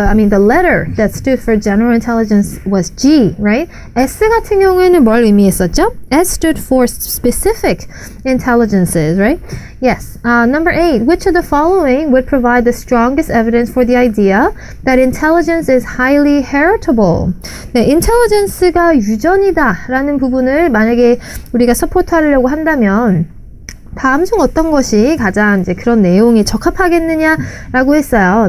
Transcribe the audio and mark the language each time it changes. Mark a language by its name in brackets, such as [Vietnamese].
[English] the letter that stood for general intelligence was G, right? [Korean] S 같은 경우에는 뭘 의미했었죠? [English] S stood for specific intelligences, right? Yes. Number 8. Which of the following would provide the strongest evidence for the idea that intelligence is highly heritable? [Korean] 네, intelligence가 유전이다라는 부분을 만약에 우리가 서포트하려고 한다면 다음 중 어떤 것이 가장 이제 그런 내용에 적합하겠느냐라고 했어요.